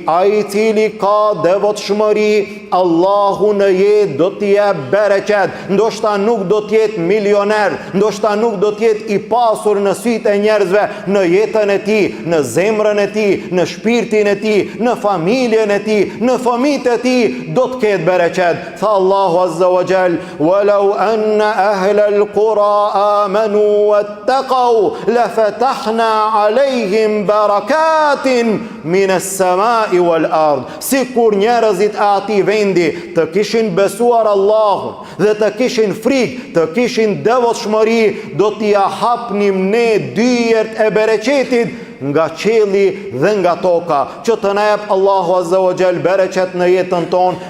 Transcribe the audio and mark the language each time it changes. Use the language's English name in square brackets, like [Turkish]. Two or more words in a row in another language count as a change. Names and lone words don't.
[Albanian] Ai i cili ka devotshmëri, Allahu në jetë do t'i jep bereqet. Ndoshta nuk do t'jetë milioner, ndoshta nuk do t'jetë i pasur në sytë e njerëzve, në jetën e tij, në zemrën e tij, në shpirtin e tij, në familjen e tij, në fëmijët e tij, do të ketë bereqet. Tha [Arabic] الله عز وجل: ولو أن أهل القرى آمنوا واتقوا لفتحنا عليهم بركات من السماء والأرض. [Albanian] Sikur njerëzit e atij vendi të kishin besuar Allahun dhe të kishin frikë, të kishin devotshmëri, do t'i hapnim ne dyert e bereqetit nga qielli dhe nga toka. Që të na jep [Arabic] الله عز وجل [Albanian] bereqet në jetën tonë.